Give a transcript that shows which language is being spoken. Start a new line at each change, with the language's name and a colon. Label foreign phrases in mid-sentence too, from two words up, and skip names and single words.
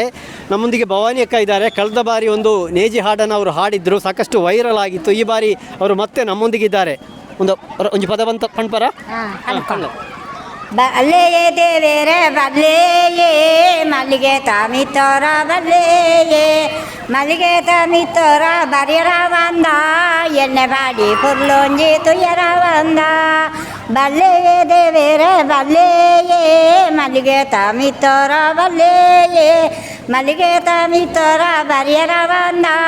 Kannada: ನಮ್ಮೊಂದಿಗೆ ಭವಾನಿ ಅಕ್ಕ ಇದ್ದಾರೆ. ಕಳೆದ ಬಾರಿ ಒಂದು ನೇಜಿ ಹಾಡನ್ನು ಅವರು ಹಾಡಿದ್ರು, ಸಾಕಷ್ಟು ವೈರಲ್ ಆಗಿತ್ತು. ಈ ಬಾರಿ ಅವರು ಮತ್ತೆ ನಮ್ಮೊಂದಿಗಿದ್ದಾರೆ. ಒಂದು
Tulu: ಪದ ಬಂತ ಪಣ್ಪರ ಬಲ್ಲೆಯೇ ದೇವೇರೆ ಬಲ್ಲೆಯೇ ಮಲ್ಲಿಗೆ ತಾಮಿತೋರ ಬಲ್ಲೆಯೇ ಮಲ್ಲಿಗೆ ತಾಮಿತೋರ ಬರಿಯರ ಬಂದ ಎಣ್ಣೆ ಬಾಡಿ ಪುರ್ಲೊಂಜಿ ತುಯ್ಯರ ಬಂದ ಬಲ್ಲೆಯೇ ದೇವೇರೆ ಬಲ್ಲೆಯೇ ಮಲ್ಲಿಗೆ ತಾಮಿತೋರ ಬಲ್ಲೆಯೇ ಮಲ್ಲಿಗೆ ತಾಮಿತೋರ ಬರಿಯರ ಬಂದ